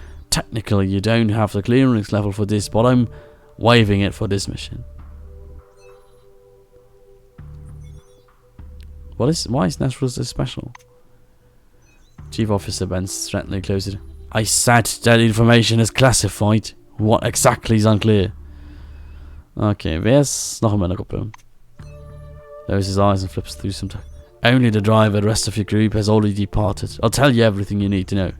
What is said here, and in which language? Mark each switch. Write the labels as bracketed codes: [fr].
[en] Technically, you don't have the clearance level for this, but I'm waiving it for this mission. Why is Nashville so special? Chief Officer bends threateningly closer. I said that information is classified. What exactly is unclear? [de] Okay, wer ist noch in meiner Gruppe? [en] Lowers his eyes and flips through some time. Only the driver, the rest of your group has already departed. I'll tell you everything you need to know.